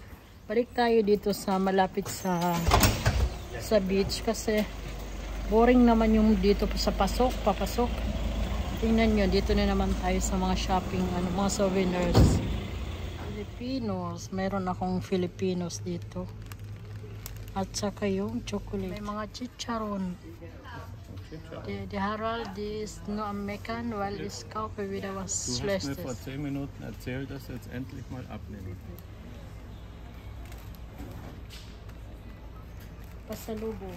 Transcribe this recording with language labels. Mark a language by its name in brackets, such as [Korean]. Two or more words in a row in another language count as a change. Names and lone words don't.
[Filipino] Balik tayo dito sa malapit sa beach kasi boring naman yung dito sa papasok. Tingnan nyo, dito na naman tayo sa mga shopping, mga souvenirs. Filipinos. Mayroon akong Filipinos dito. At saka yung chocolate. May mga chicharon. [German] Die Harald ist nur am Meckern, weil ich kaufe wieder was Schlechtes. Du hast mir vor 10 Minuten erzählt, dass du jetzt endlich mal abnehmen. [Filipino] Pasalubong.